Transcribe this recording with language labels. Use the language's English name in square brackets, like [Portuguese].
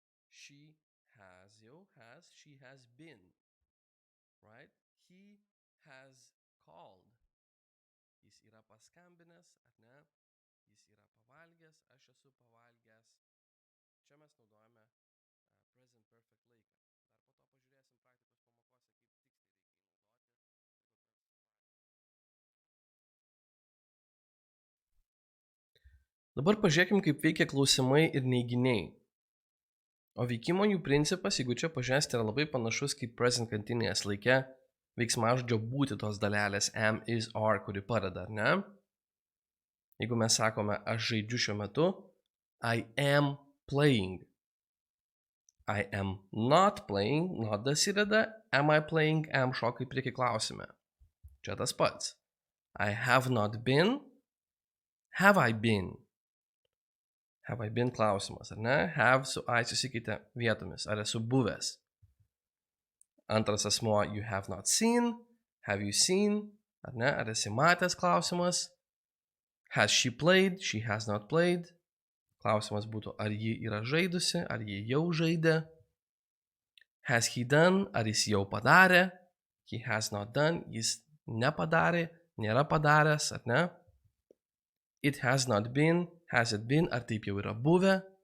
[English] She has, she has been, right? He has called. [Lithuanian] Jis yra paskambinęs, ar ne? Jis yra pavalgęs, aš esu pavalgęs. Čia mes naudojame present perfect laiką. Dar po to pažiūrėsim praktikos pamokose, kaip tiksliai reikia naudoti. Dabar pažiūrėkim, kaip veikia klausimai ir neiginiai. O veikimo jų principas, jeigu čia pažiūrėsite, yra labai panašus kaip present continuous laike veiksmažodžio būti tos dalelės am, is, are, kuri padeda, ar ne? Jeigu mes sakome, aš žaidžiu šiuo metu, [English] I am playing. I am not playing, not [Lithuanian] dasideda, [English] am I playing, am [Lithuanian] šoka į priekį klausime. Čia tas pats. [English] I have not been, have I been. Have I been [Lithuanian] klausimas, ar ne? Have su I susikeitė vietomis, ar esu buvęs. Antras asmuo, [English] you have not seen, have you seen, [Lithuanian] ar ne? Ar esi matęs klausimas. [English] Has she played, she has not played. [Lithuanian] Klausimas būtų, ar ji yra žaidusi, ar ji jau žaidė. [English] Has he done, [Lithuanian] ar jis jau padarė. [English] He has not done, [Lithuanian] jis nepadarė, nėra padaręs, ar ne? [English] It has not been, has it been, [Lithuanian] ar taip jau yra buvę.